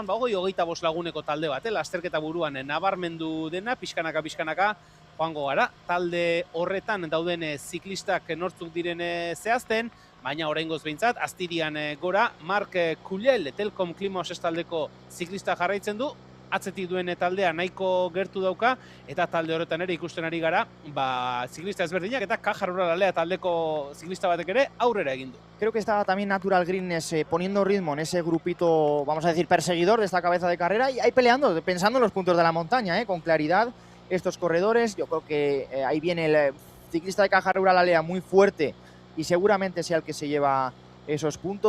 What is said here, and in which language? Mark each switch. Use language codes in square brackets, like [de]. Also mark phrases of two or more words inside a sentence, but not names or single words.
[eu] 25 laguneko talde bat, lasterketa buruan nabarmendu dena, pixkanaka, joango gara, talde horretan dauden ziklistak nortzuk diren zehazten, baina oraingoz behintzat, Astirian gora, Marc Uyel, Telkom Klimaos taldeko ziklista jarraitzen du, atzetik duen taldea nahiko gertu dauka, eta talde horretan ere ikusten ari gara, ziklista ezberdinak eta Caja Rural Alea taldeko ziklista batek ere aurrera egin du. [es] Creo que estaba también Natural Greenness poniendo ritmo en ese grupito, vamos a decir, perseguidor de esta cabeza de carrera, y ahí peleando, pensando en los puntos de la montaña, con claridad. Estos corredores, yo creo que ahí viene el ciclista de Caja Rural Alea muy fuerte y seguramente sea el que se lleva esos puntos.